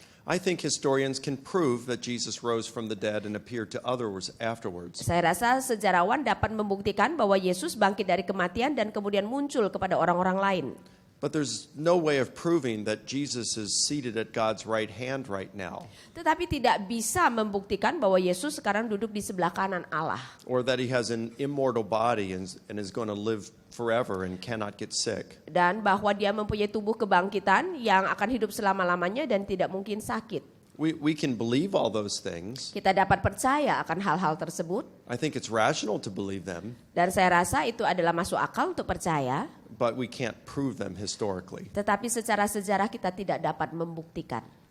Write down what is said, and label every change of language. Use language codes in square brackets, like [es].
[en] I think historians can prove that Jesus rose from the dead and appeared to others afterwards. [id] Saya rasa sejarawan dapat membuktikan bahwa Yesus bangkit dari kematian dan kemudian muncul kepada orang-orang lain. [en] But there's no way of proving that Jesus is seated at God's right hand right now. [id] Tetapi tidak bisa membuktikan bahwa Yesus sekarang duduk di sebelah kanan Allah. [en] Or that he has an immortal body and is going to live forever and cannot get sick. [id] Dan bahwa dia mempunyai tubuh kebangkitan yang akan hidup selama-lamanya dan tidak mungkin sakit. [en] We can believe all those things. [id] Kita dapat percaya akan hal-hal tersebut. [en] I think it's rational to believe them. [id] Dan saya rasa itu adalah masuk akal untuk percaya. [en] But we can't prove them historically. [id] Tetapi secara sejarah kita tidak dapat membuktikan.